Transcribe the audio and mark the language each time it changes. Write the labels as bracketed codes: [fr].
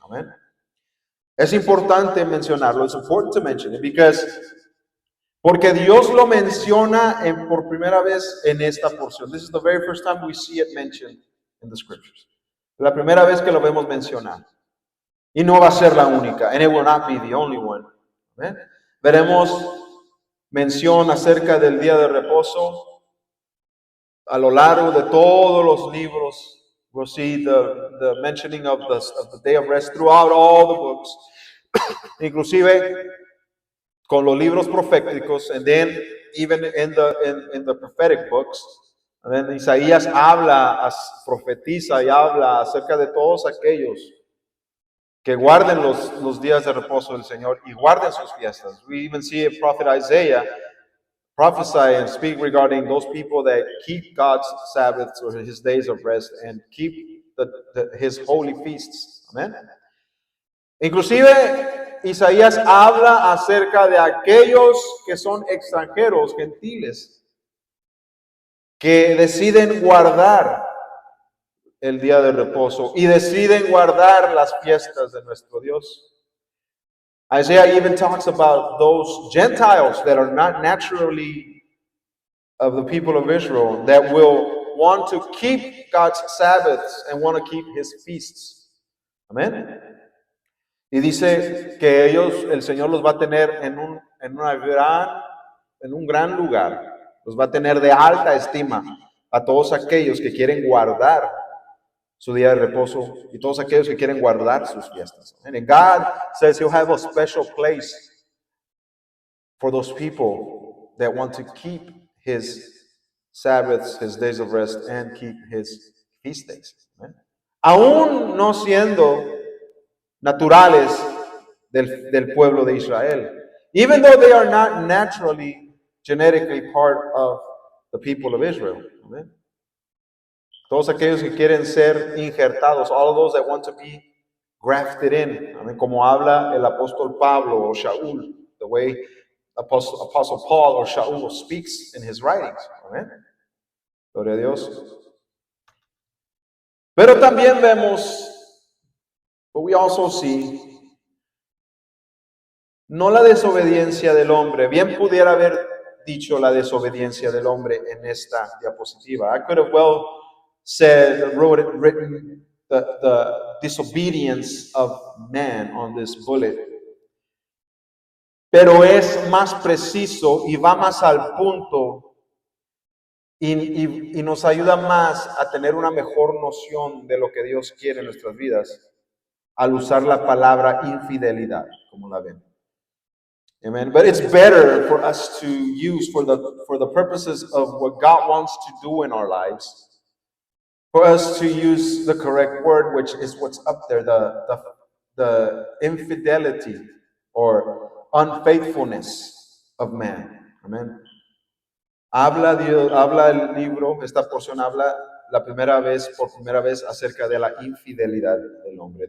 [es] Amen. Es importante mencionarlo. [en] It's important to mention it [es] porque Dios lo menciona por primera vez en esta porción. [en] This is the very first time we see it mentioned in the scriptures. [es] La primera vez que lo vemos mencionar. Y no va a ser la única. [en] And it will not be the only one. Amen. [es] Veremos mención acerca del día de reposo a lo largo de todos los libros. [en] We'll see the mentioning of the day of rest throughout all the books, [es] inclusive con los libros proféticos, [en] and then even in the prophetic books. And then [es] Isaías profetiza y habla acerca de todos aquellos que guarden los días de reposo del Señor y guarden sus fiestas. [en] We even see prophet Isaiah prophesy and speak regarding those people that keep God's Sabbaths or His days of rest and keep His holy feasts. Amen. [es] Inclusive, Isaías habla acerca de aquellos que son extranjeros, gentiles, que deciden guardar el día de reposo y deciden guardar las fiestas de nuestro Dios. [en] Isaiah even talks about those Gentiles that are not naturally of the people of Israel that will want to keep God's Sabbaths and want to keep His feasts. [es] Amén. Y dice que el Señor los va a tener en un gran lugar. Los va a tener de alta estima a todos aquellos que quieren guardar su día de reposo y todos aquellos que quieren guardar sus fiestas. [en] And God says He'll have a special place for those people that want to keep His Sabbaths, His days of rest, and keep His feast days. [es] Aún no siendo naturales del pueblo de Israel, [en] even though they are not naturally, genetically part of the people of Israel. Amen. [es] Todos aquellos que quieren ser injertados, [en] all of those that want to be grafted in. Amen. [es] Como habla el apóstol Pablo o Shaul, [en] the way Apostle Paul or Shaul speaks in his writings. [es] Amen. Gloria a Dios. Pero también vemos, [en] but we also see, [es] no la desobediencia del hombre. Bien pudiera haber dicho la desobediencia del hombre en esta diapositiva. [en] I could have well written the disobedience of man on this bullet. [es] Pero es más preciso y va más al punto y nos ayuda más a tener una mejor noción de lo que Dios quiere en nuestras vidas al usar la palabra infidelidad, como la ven. Amen. [en] But it's better for us to use for the purposes of what God wants to do in our lives, for us to use the correct word, which is what's up there, the infidelity or unfaithfulness of man. Amen. [es] Habla el libro, esta porción habla por primera vez acerca de la infidelidad del hombre.